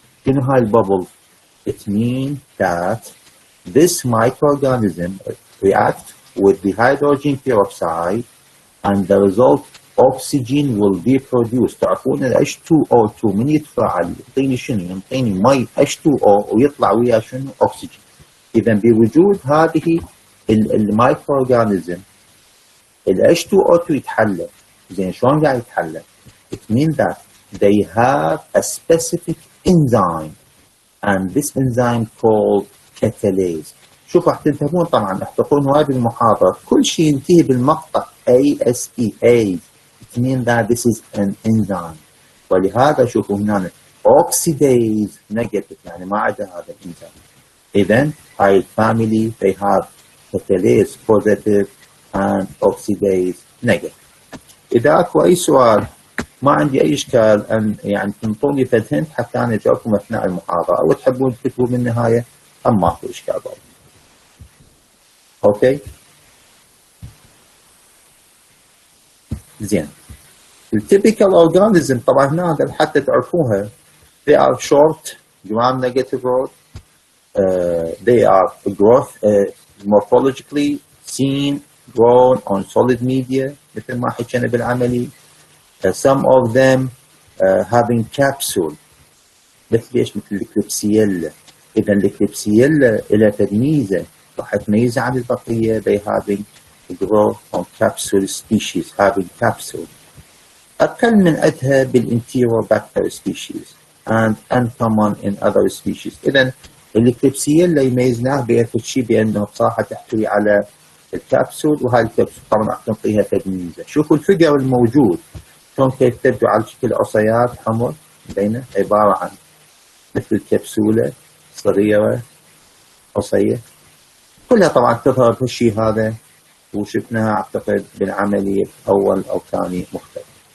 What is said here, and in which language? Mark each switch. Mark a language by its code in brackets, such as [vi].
[ar] شنو هاي البابل؟ [en] It means that this microorganism react with the hydrogen peroxide and the result oxygen will be produced. [ar] تعرفون ال H2O2 من يتفاعل يعطيني شنو؟ يعطيني مي H2O ويطلع وياه شنو؟ أكسجين. إذا بوجود هذه المايكروورجانيزم ال H2O2 يتحلل. زين شلون قاعد يتحلل؟ [en] It means that they have a specific enzyme and this enzyme called catalase. [ar] شوفوا راح تنتبهون طبعا راح تقولون هواي بالمحاضرة كل شيء ينتهي بالمقطع ASE A. [en] It means that this is an enzyme. [ar] ولهذا شوفوا هنا [en] oxidase negative [ar] يعني ما عدا هذا الانزيم. إذن هاي الفاميلي [en] they have catalase positive and oxidase negative. [ar] إذا أكو أي سؤال ما عندي أي إشكال أن يعني تنطوني فد حتى أنا أجاوبكم أثناء المحاضرة أو تحبون تكتبوا بالنهاية أما أكو إشكال برضه. أوكي؟ زين. التيبيكال أورجانيزم طبعا هنا حتى تعرفوها [en] they are short gram negative rod. They are growth morphologically seen grown on solid media [ar] مثل ما حكينا بالعملي. [en] Some of them having capsule [ar] مثل ايش؟ مثل الكليبسيلا. اذا الكليبسيلا لها تمييزه راح تميزها عن البقيه [en] they having grow on capsule species having capsule. [ar] اقل من عدها بالانتيروباكتر [en] species and uncommon in other species. [ar] اذا الكليبسيلا يميزناه بشيء بانه بصراحه تحتوي على الكبسول وهاي الكبسول طبعا راح تنطيها تمييزه. شوفوا الفيجر الموجود شلون كيف تبدو على شكل عصيات حمر بينه عباره عن مثل الكبسوله صغيره عصيه كلها طبعا تظهر بالشيء هذا وشفناها اعتقد بالعمليه اول او ثاني مختلف.